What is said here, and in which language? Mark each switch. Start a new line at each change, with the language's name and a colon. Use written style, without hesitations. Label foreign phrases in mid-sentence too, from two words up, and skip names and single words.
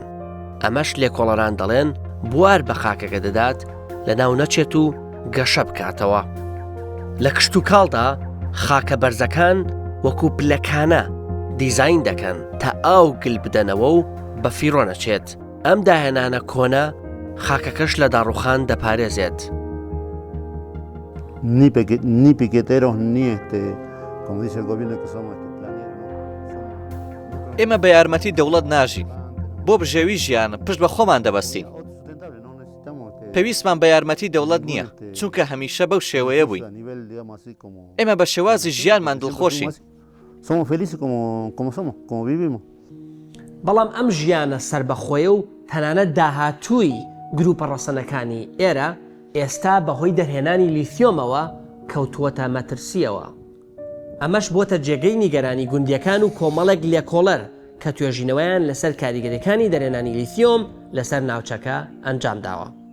Central Kurdish: ئەمەش لێکۆڵەران دەڵێن بوار بە خاکەکە دەدات لە ناو نەچێت و گەشە بکاتەوە. لە کشت و کاڵدا خاکە بەرزەکان وەکو پلەکانە دیزاین دەکەن تا ئاو گل بدەنەوە و بە فیڕۆ نەچێت. ئەم داهێنانە کۆنە خاکەکەش لە داڕوخان دەپارێزێت.
Spanish: Ni piqueteros ni como dice el gobierno que somos planeros.
Central Kurdish: ئێمە بە یارمەتی دەوڵەت ناژین. بۆ بژێوی ژیان پشت بە خۆمان دەبەستین. پێویستمان بە یارمەتی دەوڵەت نییە، چونکە هەمیشە بەو شێوەیە بووین. ئێمە بە شێوازی ژیانمان دڵخۆشین.
Spanish: Somos felices como somos, como vivimos.
Central Kurdish: بەڵام ئەم ژیانە سربەخۆیە و تەنانەت داهاتووی گروپە ڕەسەنەکانی ئێرە ئێستا بەهۆی دەرهێنانی لیثیۆمەوە کەوتووەتە مەترسیەوە. ئەمەش بۆتە جێگەی نیگەرانی گوندیەکان و کۆمەڵێک لێکۆڵەر کە توێژینەوەیان لەسەر کاریگەریەکانی دەرهێنانی لیثیۆم لەسەر ناوچەکە ئەنجام داوە.